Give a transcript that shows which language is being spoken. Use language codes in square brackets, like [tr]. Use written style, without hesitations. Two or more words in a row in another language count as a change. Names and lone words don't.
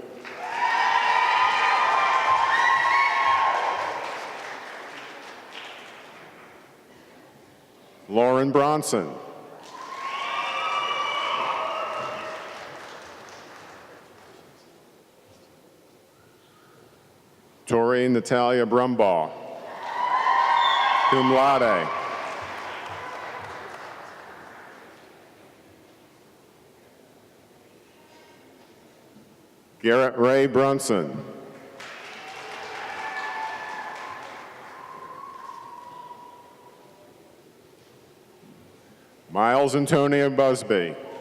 [en] Lauren Bronson. Tori Natalia Brumbaugh, [la] cum laude. [en] Garrett Ray Brunson. Miles Antonio Busby.